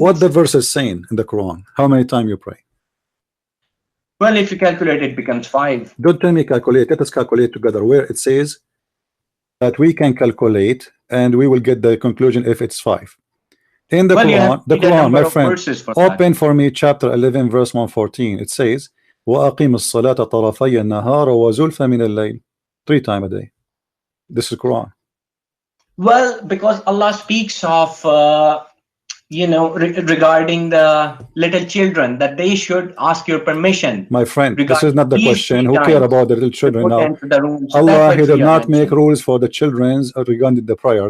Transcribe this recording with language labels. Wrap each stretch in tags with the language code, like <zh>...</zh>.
<en>What the verse is saying in the Quran? How many times you pray? Well, if you calculate, it becomes 5. Don't tell me calculate. Let us calculate together where it says that we can calculate and we will get the conclusion if it's 5. In the Quran, my friend, open for me chapter 11 verse 114. It says</en> <ar>وَأَقِيمُ الصَّلَاةَ طَرَفَيَ النَّهَارَ وَزُلْفَ مِنَ اللَّيْلِ.</ar> <en>3 times a day. This is Quran. Well, because Allah speaks of regarding the little children that they should ask your permission. My friend, this is not the question. Who care about the little children now? Allah, He did not make rules for the children regarding the prayer.</en>